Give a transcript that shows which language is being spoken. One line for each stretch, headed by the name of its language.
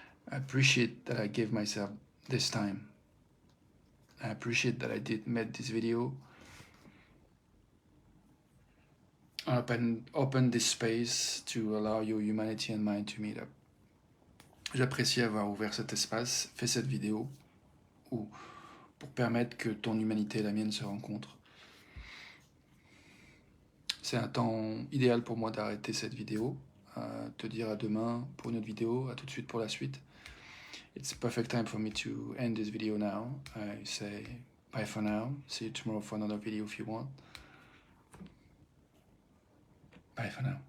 English: I appreciate that I gave myself this time. I appreciate that I made this video. Open this space to allow your humanity and mind to meet up.
French: J'apprécie avoir ouvert cet espace, fait cette vidéo, pour permettre que ton humanité et la mienne se rencontrent. C'est un temps idéal pour moi d'arrêter cette vidéo, te dire à demain pour une autre vidéo, à tout de suite pour la suite.
English: It's a perfect time for me to end this video now. I say bye for now. See you tomorrow for another video if you want. Bye for now.